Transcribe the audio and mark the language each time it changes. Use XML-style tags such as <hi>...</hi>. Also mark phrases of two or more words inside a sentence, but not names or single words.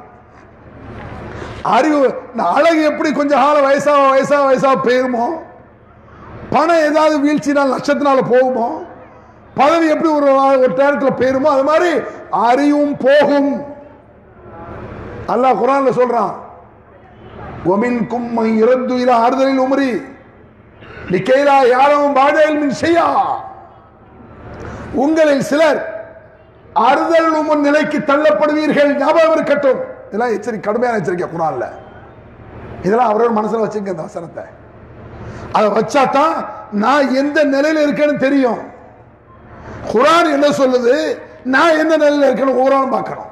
<ta>அறிவு அழகு எப்படி கொஞ்சம் கால வயசா போயிருமோ, பணம் ஏதாவது வீழ்ச்சினால் நஷ்டத்தினால போகுமோ, பதவி எப்படி ஒரு நேரத்தில் போயிருமோ, அது மாதிரி அறிவும் போகும். அல்லாஹ் குர்ஆன்ல சொல்றான்,</ta> <ar>وَمِنْكُمْ مَنْ يُرَدُّ إِلَى أَرْذَلِ الْعُمُرِ لِكَيْ لَا يَعْلَمَ بَعْدَ عِلْمٍ شَيْئًا.</ar> <ta>உங்களில் சிலர் அறுதல் உமன் நிலைக்கு தள்ளப்படுவீர்கள். ஞாபகம் இருக்கட்டும். இதெல்லாம் எச்சரிக்கை, கடுமையான எச்சரிக்கை குர்ஆன்ல. இதெல்லாம் அவரோட மனசுல வச்சுங்க. இந்த வசனத்தை அதை வச்சாதான் நான் எந்த நிலையில இருக்கேன்னு தெரியும். குர்ஆன் என்ன சொல்லுது, நான் எந்த நிலையில இருக்கேன்னு குர்ஆன் பார்க்கணும்.</ta>